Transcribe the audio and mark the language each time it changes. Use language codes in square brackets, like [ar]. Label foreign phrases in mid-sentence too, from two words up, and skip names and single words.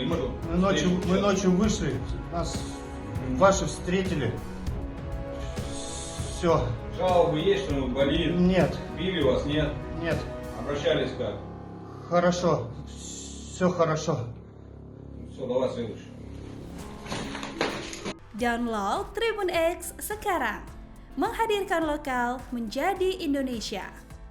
[ru] Мы ночью вышли, нас ваши встретили. Все. Жалобы есть, что-нибудь болит? Нет, Били вас? Нет? нет. Обращались как? Хорошо. Все хорошо. Все, давай следующий. [id] Download Tribun X sekarang, menghadirkan lokal menjadi Indonesia.